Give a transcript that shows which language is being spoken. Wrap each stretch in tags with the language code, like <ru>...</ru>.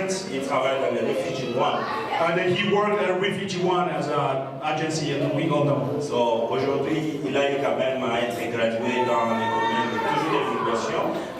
<fr>He travaille dans les Refugee One.</fr> <en>And he worked at Refugee One as an agency, and we all know.</en> <fr>So aujourd'hui, il a eu quand même à être gradué dans le domaine de toujours de l'immigration.</fr>